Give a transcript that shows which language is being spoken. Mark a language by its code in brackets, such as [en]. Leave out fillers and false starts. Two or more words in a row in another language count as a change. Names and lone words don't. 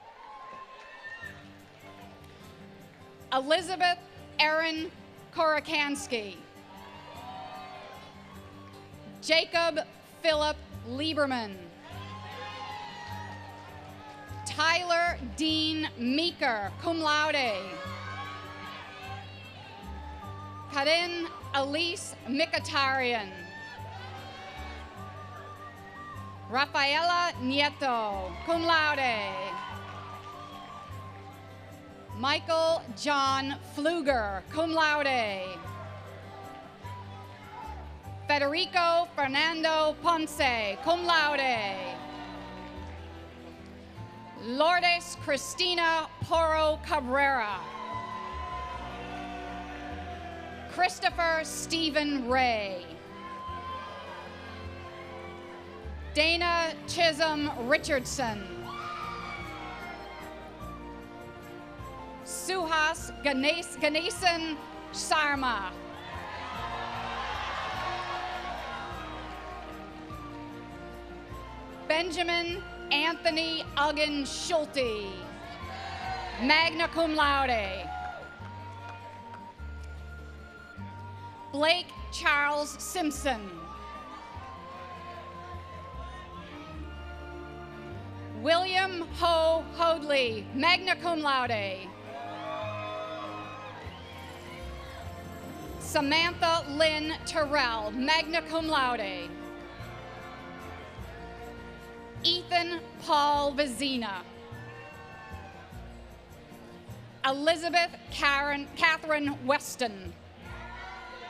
[en] Elizabeth Erin Korakansky. Jacob Philip Lieberman. Tyler Dean Meeker, [la] cum laude. [en] Karin Elise Mikatarian. Rafaela Nieto, [la] cum laude. [en] Michael John Pfluger, [la] cum laude. [en] Federico Fernando Ponce, [la] cum laude. [en] Lourdes Cristina Porro Cabrera. Christopher Stephen Ray. Dana Chisholm Richardson. Suhas Ganesan Sarma. Benjamin Anthony Uggan Schulte, [la] magna cum laude. [en] Blake Charles Simpson. William Ho Hoadley, [la] magna cum laude. [en] Samantha Lynn Terrell, [la] magna cum laude. [en] Ethan Paul Vizina. Elizabeth Catherine Weston.